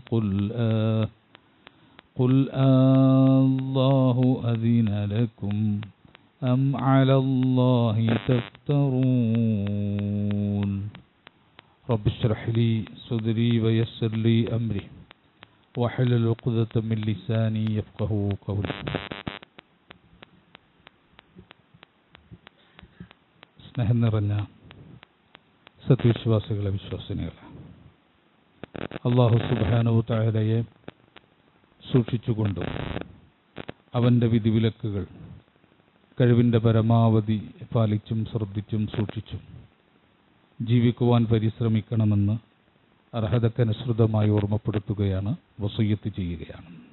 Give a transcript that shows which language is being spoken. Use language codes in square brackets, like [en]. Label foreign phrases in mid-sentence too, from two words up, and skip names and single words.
[ar] قل الله أذن لكم أم على الله تفترون رب اشرح لي صدري ويسر لي أمري واحلل عقدة من لساني يفقهوا قولي [ml] സ്നേഹം നിറഞ്ഞ സത്യവിശ്വാസികളെ വിശ്വാസിനികളെ, [ar] الله سبحانه [ml] വ തആലയെ സൂക്ഷിച്ചുകൊണ്ടും അവൻ്റെ വിധിവിലക്കുകൾ കഴിവിൻ്റെ പരമാവധി പാലിച്ചും ശ്രദ്ധിച്ചും സൂക്ഷിച്ചും ജീവിക്കുവാൻ പരിശ്രമിക്കണമെന്ന് അർഹതക്കനുസൃതമായി ഓർമ്മപ്പെടുത്തുകയാണ്, വസിയ്യത്ത് ചെയ്യുകയാണ്.